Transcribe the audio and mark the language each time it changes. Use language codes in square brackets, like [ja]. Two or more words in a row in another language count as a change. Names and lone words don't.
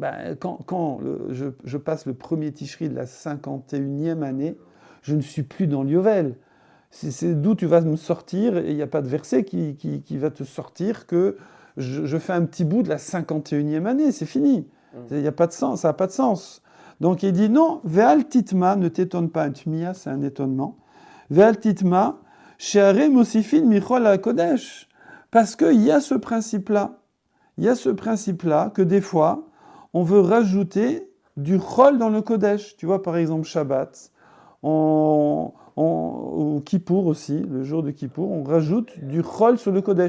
[fr] Quand je passe le premier Tishri de la 51e année, je ne suis plus dans le Yovel. C'est d'où tu vas me sortir, et il n'y a pas de verset qui va te sortir que je fais un petit bout de la 51e année, c'est fini. Il n'y a pas de sens, ça n'a pas de sens. Donc il dit non, [he] ואל תתמה, [fr] ne t'étonne pas, tmia, c'est un étonnement. [he] ואל תתמה, שהרי מוסיפין מחול על הקודש. [fr] Parce qu'il y a ce principe-là. Il y a ce principe-là que des fois, on veut rajouter du chol dans le Kodesh. Tu vois, par exemple, Shabbat, ou Kippour aussi, le jour de Kippour, on rajoute du chol sur le Kodesh.